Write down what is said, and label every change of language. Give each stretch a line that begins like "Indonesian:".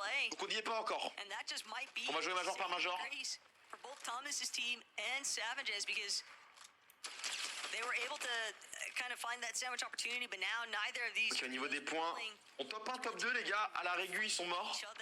French: Donc on n'y est pas encore. On va jouer Major par Major.
English: For both Thomas's team and Savages, because they were able to kind of find that sandwich opportunity, but now neither of these.
French: Ok, au niveau des points, on top 1, top 2, les gars, à la régu, ils sont morts.